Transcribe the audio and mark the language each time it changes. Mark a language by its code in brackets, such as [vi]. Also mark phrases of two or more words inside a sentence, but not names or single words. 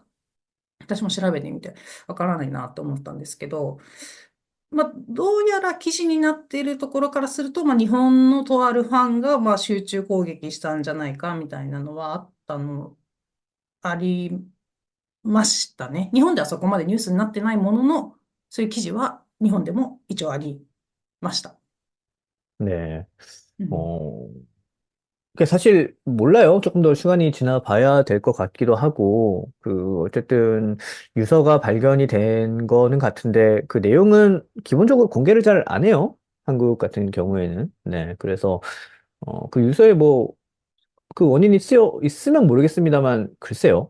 [ja] 私も調べてみてわからないなと思ったんですけど、どうやら記事になっているところからすると、日本のとあるファンが、集中攻撃したんじゃないかみたいなのはありましたね。日本ではそこまでニュースになってないものの、そういう記事は日本でも一応ありました。 [ko] 네. [ja] うん。 [ko] 어, 사실 몰라요. 조금 더 시간이 지나 봐야 될 것 같기도 하고, 어쨌든 유서가 발견이 된 거는 같은데, 그 내용은 기본적으로 공개를 잘 안 해요. 한국 같은 경우에는. 네. 그래서, 그 유서에 뭐, 그 원인이 쓰여 있으면 모르겠습니다만, 글쎄요.